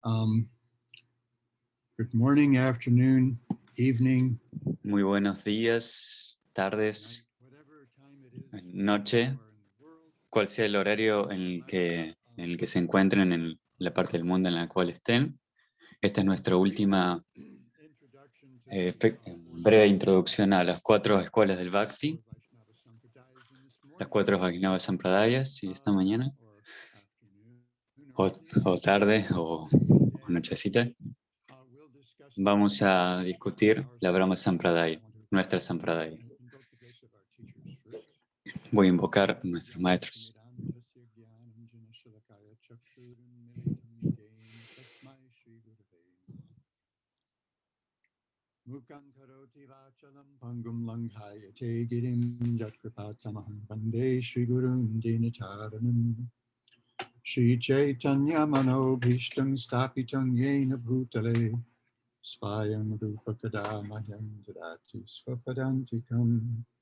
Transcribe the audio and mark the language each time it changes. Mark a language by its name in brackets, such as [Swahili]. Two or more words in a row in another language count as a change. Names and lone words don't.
[English] Um, good morning, afternoon, evening. [Spanish] Muy buenos días, tardes, noche, cual sea el horario en el que se encuentren en la parte del mundo en la cual estén. Esta es nuestra última breve introducción a las 4 escuelas del Bhakti, las 4 Vaishnava Sampradayas, y esta mañana, o tarde, o nochecita, vamos a discutir la Brahma Sampradaya, nuestra Sampradaya. Voy a invocar a nuestros maestros. [Sanskrit] Mukam karoti vachalam pangum langhayate girim jatkripatamaham vande Shri Gurun Dinacharanam Shri Chaitanya Manobhishtam Stapitam Yena Bhutale Svayam Rupa Kadamahyam Jadati Swapadantikam